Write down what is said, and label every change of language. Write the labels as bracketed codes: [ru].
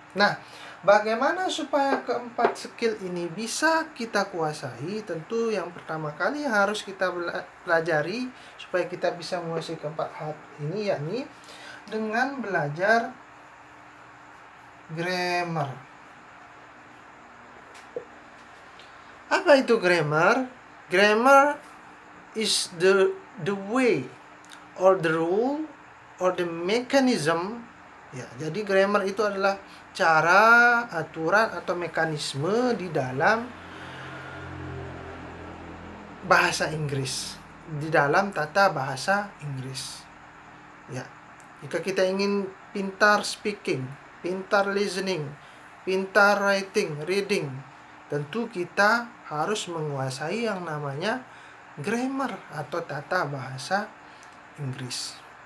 [id] Nah, bagaimana supaya keempat skill ini bisa kita kuasai? Tentu yang pertama kali yang harus kita pelajari supaya kita bisa menguasai keempat hal ini, yakni dengan belajar grammar. Apa itu grammar? [en] Grammar is the way or the rule or the mechanism. [id] Ya, jadi grammar itu adalah cara, aturan atau mekanisme di dalam bahasa Inggris, di dalam tata bahasa Inggris. Ya. Jika kita ingin pintar speaking, pintar listening, pintar writing, reading, tentu kita harus menguasai yang namanya grammar atau tata bahasa Inggris.